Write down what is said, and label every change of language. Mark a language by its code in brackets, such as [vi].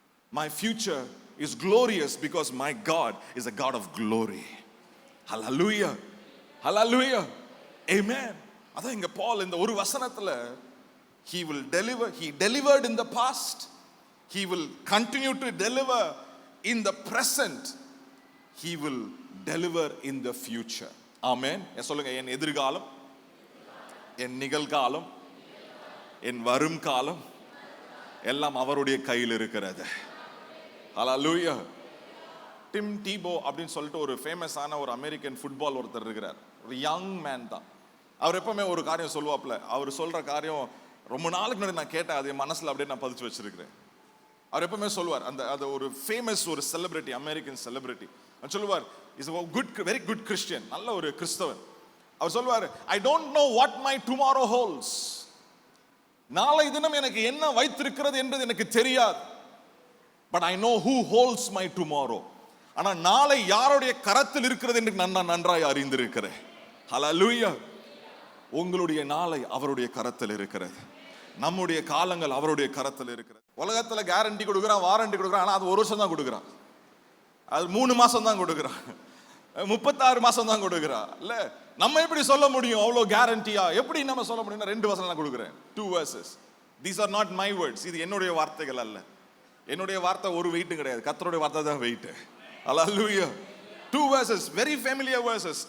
[en] My future is glorious because my God is a God of glory. Hallelujah. Hallelujah. Amen. [ta] அதான் இங்க பால் இந்த ஒரு வசனத்துல [en] he will deliver, he delivered in the past, he will continue to deliver in the present, he will deliver in the future. Amen. [ta] சொல்லுங்க, என் எதிர்காலம், என் நிகழ்காலம், என் வரும் காலம் எல்லாம் அவருடைய கையில் இருக்கிறது. ஹல்லேலூயா. டிம் டீபோ அப்படின்னு சொல்லிட்டு ஒரு ஃபேமஸான ஒரு அமெரிக்கன் ஃபுட்பால் ஒருத்தர் இருக்கிறார், ஒரு யங் மேன் தான். அவர் எப்பவுமே ஒரு காரியம் சொல்லுவாப்ல, அவர் சொல்ற காரியம் ரொம்ப நாளுக்கு முன்னாடி நான் கேட்டேன், அது என் மனசுல அப்படியே நான் பதிச்சு வச்சிருக்கிறேன். அவர் எப்பவுமே சொல்லுவார், அந்த ஒரு ஃபேமஸ் ஒரு செலிபிரிட்டி, அமெரிக்கன் செலிபிரிட்டி, அவர் சொல்லுவார், [en] is a good, very good Christian, [ta] நல்ல ஒரு கிறிஸ்தவன். அவர் சொல்லுவார், [en] I don't know what my tomorrow holds. [ta] நாளை தினம் எனக்கு என்ன வைத்திருக்கிறது என்பது எனக்கு தெரியாது. [en] But I know who holds my tomorrow. [ta] ஆனா நாளை யாருடைய கரத்தில் இருக்கிறது என்று நான் நன்றாய் அறிந்திருக்கிறேன். ஹல்லேலூயா. உங்களுடைய நாளை அவருடைய கரத்தில் இருக்கிறது, நம்முடைய காலங்கள் அவருடைய கரத்தில் இருக்கிறது. உலகத்துல கேரண்டி கொடுக்குறான், வாரண்டி கொடுக்குறான், ஆனா அது ஒரு வருஷம் தான் கொடுக்குறான், அது 3 மாசம் தான் கொடுக்குறான், 36 மாசம் தான் கொடுக்குறான். இல்ல நம்ம எப்படி சொல்ல முடியும் அவ்வளோ கேரண்டியா? எப்படி நம்ம சொல்ல முடியும்? 2 வசனம் நான் கொடுக்குறேன், [en] 2 verses. These are not my words. [ta] இது என்னுடைய வார்த்தைகள் அல்ல. என்னுடைய வார்த்தை ஒரு வெயிட்டும் கிடையாது, கர்த்தருடைய வார்த்தை தான் வெயிட். ஹல்லேலூயா. [en] 2 verses, very familiar verses.